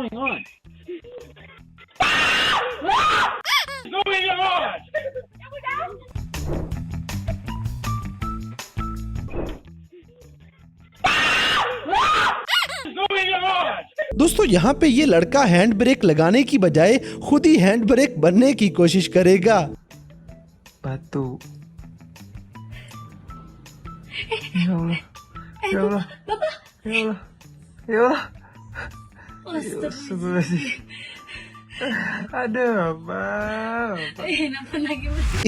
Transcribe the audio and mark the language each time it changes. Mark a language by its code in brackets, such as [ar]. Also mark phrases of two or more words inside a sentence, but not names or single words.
[hi] दोस्तों यहाँ पे ये लड़का [en] hand brake [hi] लगाने की बजाय खुद ही [en] hand brake [hi] बनने की कोशिश करेगा। [id] Batu. [ar] يا الله. يا الله. يا الله. يا الله. Astagfirullahaladzim. [id] Aduh, Bang.